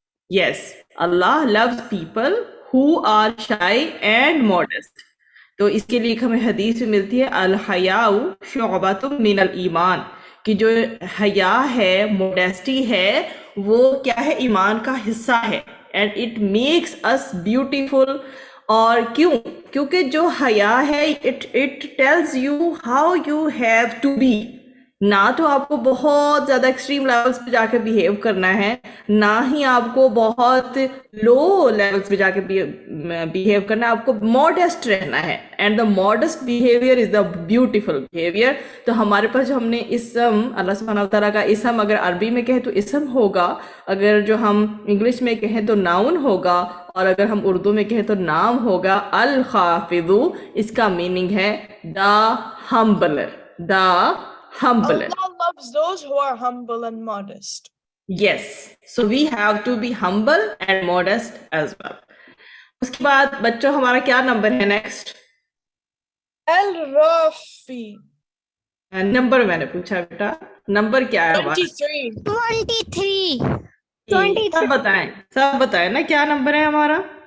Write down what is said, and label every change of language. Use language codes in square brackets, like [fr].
[en] yes, Allah loves people who are shy and modest. [ur] تو اس کے لیے ہمیں حدیث میں ملتی ہے [ar] الحیاء شعبۃ من الایمان, [ur] کہ جو حیا ہے, موڈیسٹی ہے, وہ کیا ہے؟ ایمان کا حصہ ہے. [en] And it makes us beautiful. [ur] اور کیوں؟ کیونکہ جو حیا ہے [en] It tells you how you have to be. [ur] نہ تو آپ کو بہت زیادہ ایکسٹریم لیولس پہ جا کے بیہیو کرنا ہے, نہ ہی آپ کو بہت لو لیولس پہ جا کے بیہیو کرنا ہے. آپ کو ماڈسٹ رہنا ہے, [en] And the modest behaviour is the beautiful behaviour. [ur] تو ہمارے پاس جو ہم نے اسم, اللہ سبحانہ تعالیٰ کا اسم اگر عربی میں کہیں تو اسم ہوگا, اگر جو ہم انگلش میں کہیں تو ناؤن ہوگا, اور اگر ہم اردو میں کہیں تو نام ہوگا الخافض. اس کا میننگ ہے [en] The humbler. The humbler. Allah loves those who are humble and modest. Yes, so we have to be humble and modest as well. [ur] اس کے بعد بچوں ہمارا کیا نمبر ہے نیکسٹ؟ [ar] Al-Rafi. [ur] نمبر میں نے پوچھا بیٹا, نمبر کیا ہے ہمارا؟ 23. 23. سب بتائیں, سب بتائیں نا کیا نمبر ہے ہمارا؟